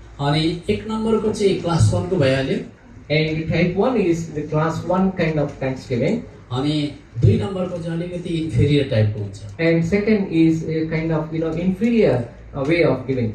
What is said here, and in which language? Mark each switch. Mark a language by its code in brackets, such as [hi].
[ne] अनि एक नम्बरको चाहिँ क्लास 1 को भइहाल्यो, [en] And type 1 is the class 1 kind of thanksgiving. [ne] अनि दुई नम्बरको चाहिँ अलिकति इन्फेरियर टाइपको हुन्छ, [en] And second is a kind of inferior way of giving